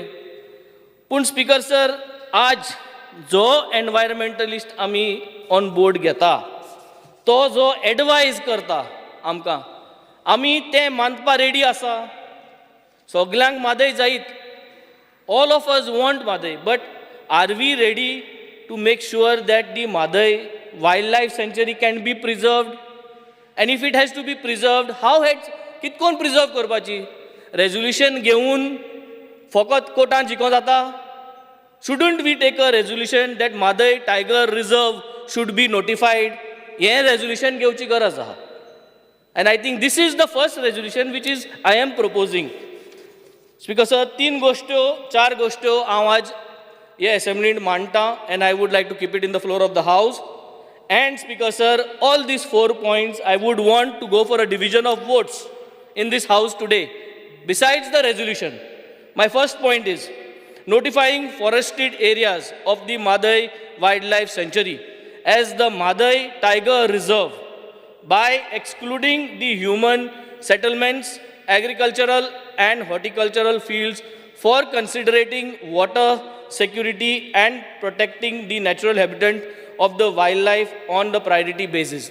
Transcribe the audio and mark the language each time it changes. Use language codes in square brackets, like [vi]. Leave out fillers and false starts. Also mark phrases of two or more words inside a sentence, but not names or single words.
[kok] पूण स्पीकर सर, आज जो एनवायरमेंटलिस्ट आमी [en] on board [kok] घेता तो जो एडवायज करता आमकां, आमी तें मानपा रेडी आसा. सगळ्यांक मादय जायत, [en] all of us want Madai, but are we ready to make sure that the Madai wildlife sanctuary can be preserved? and if it has to be preserved, how has [kok] कितकोन प्रिजर्व करपाची? रेजोल्युशन घेवन फकत कोर्टान जिखों जाता? [en] shouldn't we take a resolution that Madai tiger reserve should be notified? [kok] हें रेजोल्युशन घेवची गरज आहा. [en] And I think this is the first resolution which is I am proposing. Speaker sir, [kok] 3 गोश्ट्यो 4 गोश्ट्यो हांव आज हे असेंब्लींत मांडटा [en] and I would like to keep it in the floor of the house. And Speaker sir, all these 4 points I would want to go for a division of votes in this house today. Besides the resolution, my first point is notifying forested areas of the Madai Wildlife Sanctuary as the Madai Tiger Reserve by excluding the human settlements, agricultural and horticultural fields for considering water security and protecting the natural habitat of the wildlife on the priority basis.